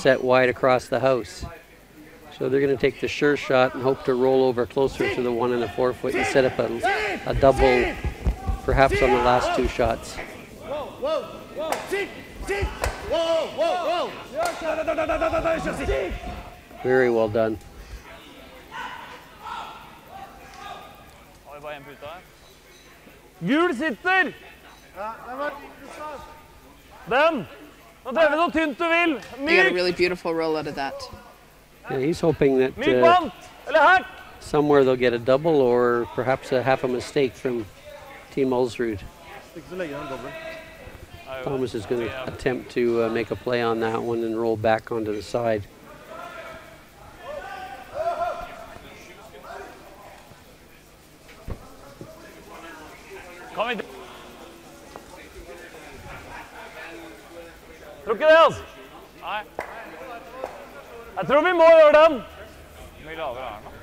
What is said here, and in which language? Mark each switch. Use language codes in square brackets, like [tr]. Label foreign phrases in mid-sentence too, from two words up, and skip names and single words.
[en] set wide across the house. So they're going to take the sure shot and hope to roll over closer to the 1 1/4 foot and set up a double, perhaps on the last 2 shots. Very well done. [no] Gul sitter! Den! Nå drev vi så tynt du vil. [en] They got a [no] Myk! [en] really beautiful roll out of that. Yeah, he's hoping that [no] Myk bant! Eller her! [en] somewhere they'll get a double or perhaps a half a mistake from Team Ulsrud. Thomas is going to attempt to make a play on that one and roll back onto the side. [no] Kom igjen. Tror ikke det, altså. Nei. Jeg tror vi må gjøre den. Mye lavere er den da.